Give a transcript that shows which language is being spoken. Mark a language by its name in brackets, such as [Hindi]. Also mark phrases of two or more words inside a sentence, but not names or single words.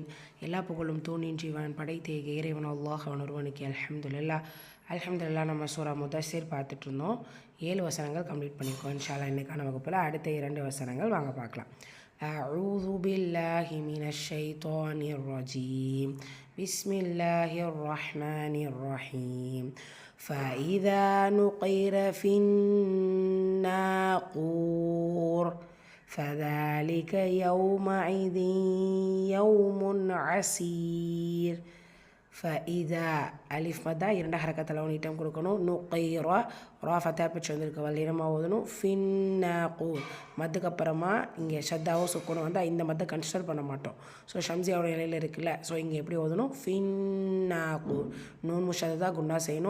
[Tamil] எல்லா புகழும் தூணின் ஜீவன் படைத்த இறைவன் அல்லாஹ் அவன் ஒருவனுக்கு அல்ஹம்துலில்லாஹ். நம்ம சூரா முதஸ்ஸிர் பார்த்துட்டு இருந்தோம். 7 வசனங்கள் கம்ப்ளீட் பண்ணியிருக்கோம். [Arabic] إن شاء الله [Tamil] இன்னைக்கான வகுப்பில் அடுத்த 2 வசனங்கள் வாங்க பார்க்கலாம். [Arabic] أعوذ بالله من الشيطان الرجيم. بسم الله الرحمن الرحيم. فإذا نقر في الناقور فذلك يومئذ يوم عسير. [Tamil] فإذا அலிஃப் மத்தா 2 ஹரக்கத்தில் நீட்டம் கொடுக்கணும். நுகைரா ரா ஃபத்தா பிச்சு வந்திருக்கு வல்லினமாக ஓதணும். ஃபின்னாகூர் மத்துக்கு அப்புறமா இங்கே ஷத்தாவோ சுக்கணும் வந்தால் இந்த மத்தை கன்சிடர் பண்ண மாட்டோம். ஸோ ஷம்சியாவோட இலையில் இருக்குல்ல, ஸோ இங்கே எப்படி ஓதணும்? ஃபின்னாகூர் நூன் முஷதா குண்டா செய்யணும்.